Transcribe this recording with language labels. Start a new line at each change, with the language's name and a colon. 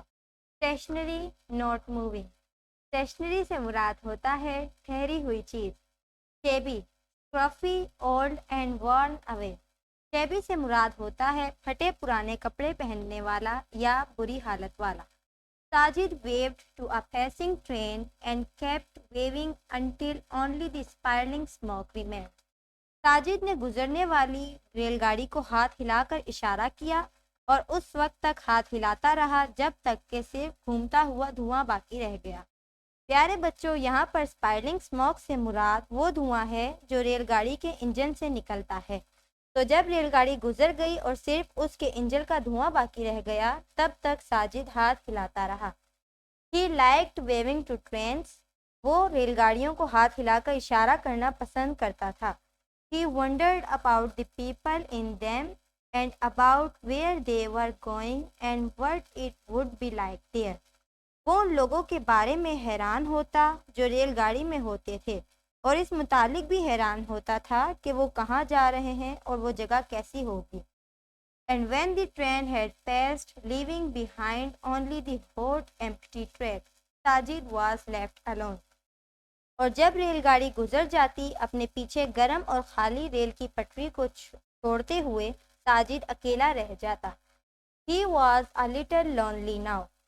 English: Stationery, not moving.
Hindi: Stationery से मुराद होता है ठहरी हुई चीज़।
English: Shabby, scruffy, old and worn away.
Hindi: शेबी से मुराद होता है फटे पुराने कपड़े पहनने वाला या बुरी हालत वाला।
English: Sajid waved to a passing train and kept waving until only the spiraling smoke remained.
Hindi: Sajid ने गुजरने वाली रेलगाड़ी को हाथ हिलाकर इशारा किया और उस वक्त तक हाथ हिलाता रहा जब तक कि सिर्फ घूमता हुआ धुआं बाकी रह गया। प्यारे बच्चों, यहाँ पर स्पायरलिंग स्मोक से मुराद वो धुआं है जो रेलगाड़ी के इंजन से निकलता है। तो जब रेलगाड़ी गुजर गई और सिर्फ उसके इंजन का धुआं बाकी रह गया, तब तक साजिद हाथ हिलाता रहा।
English: He liked waving to trains.
Hindi: वो रेलगाड़ियों को हाथ हिलाकर इशारा करना पसंद करता था।
English: He wondered about the people in them and about where they were going and what it would be like there.
Hindi: वो उन लोगों के बारे में हैरान होता जो रेलगाड़ी में होते थे और इस मुतालिक भी हैरान होता था कि वो कहाँ जा रहे हैं और वो जगह कैसी होगी।
English: And when the train had passed, leaving behind only the hot, empty track, Sajid was left alone.
Hindi: और जब रेलगाड़ी गुजर जाती, अपने पीछे गर्म और खाली रेल की पटरी को छोड़ते हुए साजिद अकेला रह जाता।
English: He was a little lonely now.